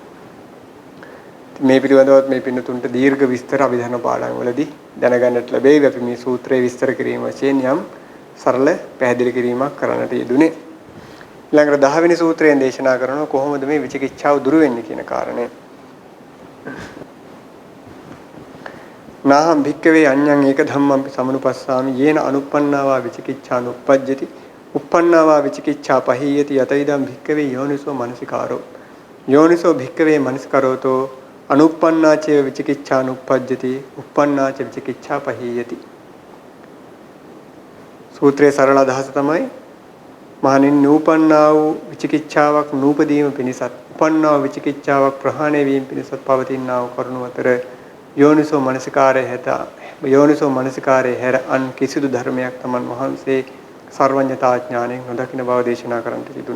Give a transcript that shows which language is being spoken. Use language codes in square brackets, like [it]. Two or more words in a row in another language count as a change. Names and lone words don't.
[si] මේ පිළිබඳවත් මේ පින්නතුන්ට දීර්ඝ විස්තර අභිධර්ම පාඩම් වලදී දැනගන්නට ලැබෙයි. අපි මේ සූත්‍රයේ විස්තර කිරීම වශයෙන් යම් සරල පැහැදිලි කිරීමක් කරන්නට යෙදුනේ. ඊළඟට 10 වෙනි සූත්‍රයෙන් දේශනා කරනවා කොහොමද මේ විචිකිච්ඡාව දුරු වෙන්නේ කියන කාරණය. [pi] නාහම් භික්කවේ අඤ්ඤං ඒක ධම්මං සමනුපස්සාමි යේන අනුප්පන්නාවා විචිකිච්ඡා නුප්පජ්ජති uppannāvā විචිකිච්ඡා පහීයති යතයිදම් භික්කවේ යෝනිසෝ මනසිකාරෝ යෝනිසෝ භික්කවේ මනසිකාරෝතෝ අනුප්පන්නාචේ විචිකිච්ඡා නුප්පජ්ජති uppannāච විචිකිච්ඡා පහීයති. [si] සූත්‍රයේ සරල අදහස තමයි මහණෙනි නූපන්නා වූ විචිකිච්ඡාවක් නූපදීම පිණිසත් උපන්නා වූ විචිකිච්ඡාවක් ප්‍රහාණය වීම පිණිසත් පවතිනා වූ කරුණ අතර යෝනිසෝ මනසිකාරය හැත යෝනිසෝ මනසිකාරය හැර අන් කිසිදු ධර්මයක් තමන් වහන්සේ සර්වඥතා ඥාණයෙන් නොදකින බව දේශනා කරන්නට තිබුණා.